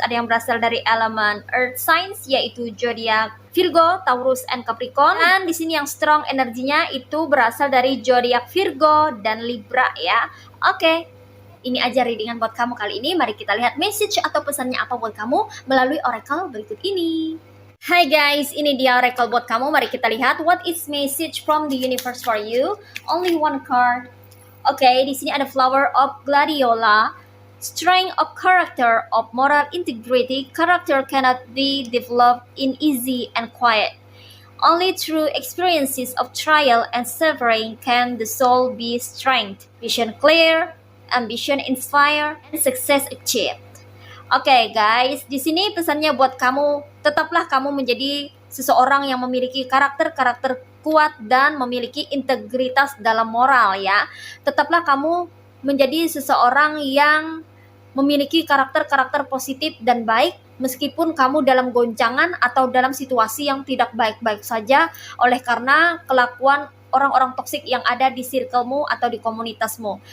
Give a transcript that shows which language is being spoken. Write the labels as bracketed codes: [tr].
[id] Ada yang berasal dari elemen earth signs, yaitu zodiak Virgo, Taurus, and Capricorn. Dan di sini yang strong energinya itu berasal dari zodiak Virgo dan Libra ya. Oke. Ini aja readingan buat kamu kali ini. Mari kita lihat message atau pesannya apa buat kamu melalui oracle berikut ini. Hai guys, ini dia oracle buat kamu. Mari kita lihat [en] what is message from the universe for you. Only one card. Oke, [id] di sini ada [en] flower of gladiola, strength of character, of moral integrity. Character cannot be developed in easy and quiet. Only through experiences of trial and suffering can the soul be strengthened. Vision clear, ambition inspire, and success achieved. [id] Oke guys, di sini pesannya buat kamu, tetaplah kamu menjadi seseorang yang memiliki karakter kuat dan memiliki integritas dalam moral ya. Tetaplah kamu menjadi seseorang yang memiliki karakter positif dan baik, meskipun kamu dalam goncangan atau dalam situasi yang tidak baik-baik saja, oleh karena kelakuan orang-orang toksik yang ada di circlemu atau di komunitasmu.